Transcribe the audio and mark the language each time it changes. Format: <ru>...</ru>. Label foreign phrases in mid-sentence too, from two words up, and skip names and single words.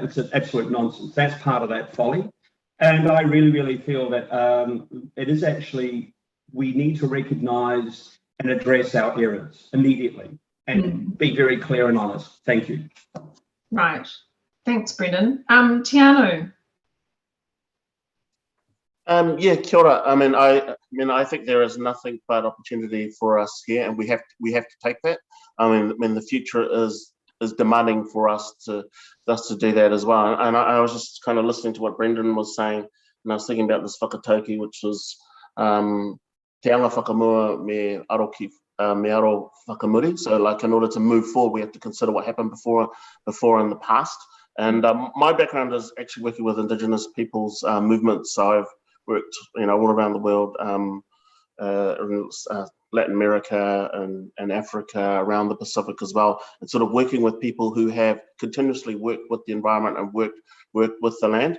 <en>It's an absolute nonsense. That's part of that folly. And I really, really feel that it is actually, we need to recognise and address our errors immediately and be very clear and honest. Thank you. Right. Thanks, Brendan. Teanau. Yeah,</en> <mi>kia ora.</mi> <en>I mean, I think there is nothing but opportunity for us here, and we have to take that. I mean, the future is demanding for us to do that as well. And I was just kind of listening to what Brendan was saying, and I was thinking about this whakatauki, which was</en> <mi>te anga whakamua me aro whakamuri.</mi> <en>So, like, in order to move forward, we have to consider what happened before in the past. And my background is actually working with Indigenous peoples movements. So I've worked, all around the world, in Latin America and Africa, around the Pacific as well, and sort of working with people who have continuously worked with the environment and worked with the land.</en>